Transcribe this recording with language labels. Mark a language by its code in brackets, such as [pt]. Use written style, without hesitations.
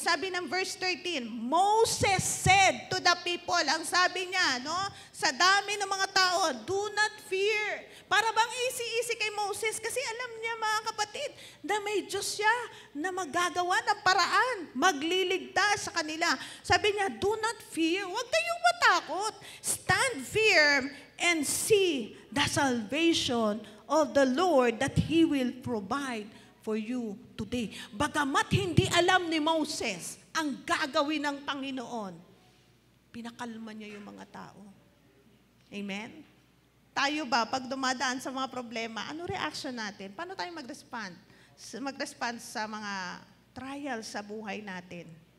[tl] Sabi ng verse 13, [en] Moses said to the people, [tl] ang sabi niya, no, sa dami ng mga tao, [en] do not fear. [tl] Para bang easy-easy kay Moses kasi alam niya, mga kapatid, na may Diyos siya na magagawa ng paraan, magliligtas sa kanila. Sabi niya, [en] do not fear. [tl] Huwag kayong matakot. [en] Stand firm and see the salvation of the Lord that He will provide for you today. [tl] Bagamat hindi alam ni Moses ang gagawin ng Panginoon, pinakalma niya yung mga tao. Amen? Tayo ba, pag dumadaan sa mga problema, ano reaction natin? Paano tayo mag-respond? Mag-respond sa mga trials sa buhay natin?